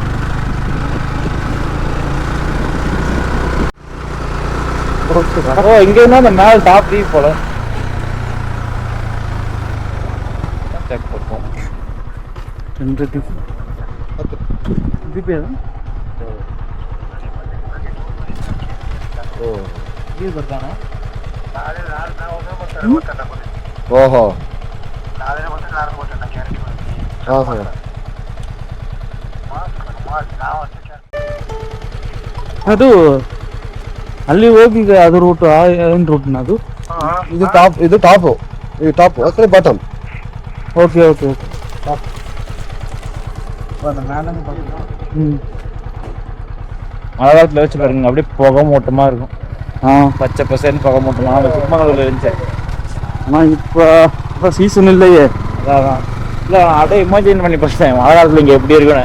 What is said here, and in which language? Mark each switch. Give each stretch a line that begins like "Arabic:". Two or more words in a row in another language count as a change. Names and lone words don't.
Tamil: ஓ, இங்கே இருந்தால் அந்த மேலே டாப் டீ போல செக் பண்ணுவோம்.
Kannada: 2 இது ಓಹೋ ಅದು ಅಲ್ಲಿ ಹೋಗಿ ಅದು ರೂಟ್ ಏನು ರೂಟ್ನ ಅದು? ಇದು ಟಾಪು ಅಕಡೆ ಬಾಟಮ್.
English: okay okay okay.
Tamil: மழை காலத்தில் வச்சு பாருங்க, அப்படியே புகை மூட்டமாக இருக்கும். பச்சை பசேன்னு புகை மூட்டமாக சிக்மங்களூரில் இருந்துச்சு. ஆனால் இப்போ சீசன் இல்லையே. அதான் இல்லை, அப்படியே இமேஜின் பண்ணி பார்த்தேன் மழை காலத்தில் இங்கே எப்படி இருக்குன்னு.